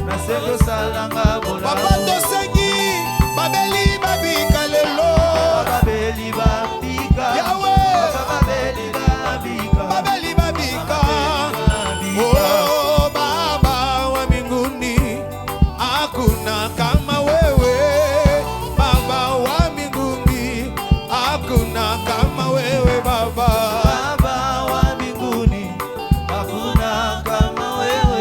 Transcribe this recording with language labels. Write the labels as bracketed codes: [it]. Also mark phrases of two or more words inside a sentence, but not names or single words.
[ln] Papa tosengi babeli babika lelo. Yahweh babeli babika. [sw] Oh Baba wa mbinguni, hakuna kama wewe. Baba wa mbinguni, hakuna kama wewe Baba. Baba wa mbinguni, hakuna kama wewe.